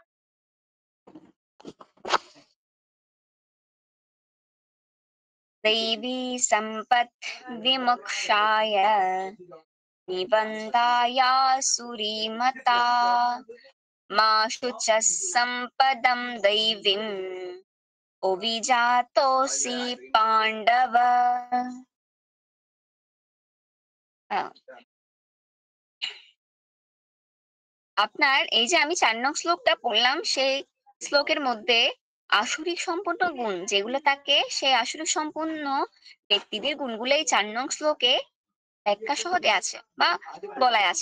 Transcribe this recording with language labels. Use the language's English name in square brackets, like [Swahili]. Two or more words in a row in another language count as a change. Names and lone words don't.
[Sanskrit] दैवी सम्पत् विमुक्षाय निबन्धायासुरीमता मा शुचः सम्पदं दैवीम् अभिजातोऽसि पाण्डव। [Bangla] আপনার এই যে আমি 4 নং শ্লোকটা পড়লাম, সেই শ্লোকের মধ্যে আসুরিক সম্পন্ন গুণ যেগুলো থাকে, সেই আসুরিক সম্পন্ন ব্যক্তিদের গুণগুলো এই 4 নং শ্লোকে ব্যাখ্যা সহ দেয়া আছে বা বলা আছে।